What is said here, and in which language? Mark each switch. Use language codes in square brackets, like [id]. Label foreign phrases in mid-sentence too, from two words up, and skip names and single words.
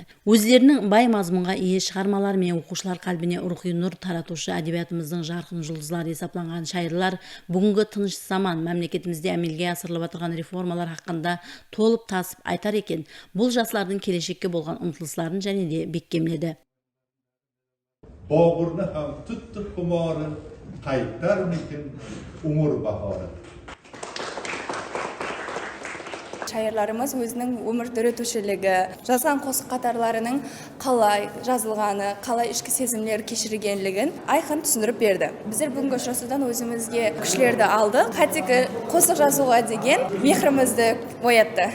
[kaa] Өздерінің бай мазмұнға ие шығармалар мен оқушылар қалбіне рухи нұр таратушы әдебиетіміздің жарқын жұлдызлары есапланған шайырлар бүгінгі тыныш заман мемлекетімізде әмелге асырылып отырған реформалар хақында толып тасып айтар екен. Бұл жастардың келешекке болған ұмтылыстарын және де бекемледі. [uz] Boğurni ham tutdi xumori, qaytarmikin umur bahori. [kaa] Шайырларымыз өзінің өмір түретушілігі, жазған қосық қатарларының қалай жазылғаны, қалай ішкі сезімлер кешіргенлігін айқын түсіндіріп берді. Біздер бүгінгі ұшырасудан өзімізге күшлерді алды, қатегі қосық жазуға деген мехрімізді оятты.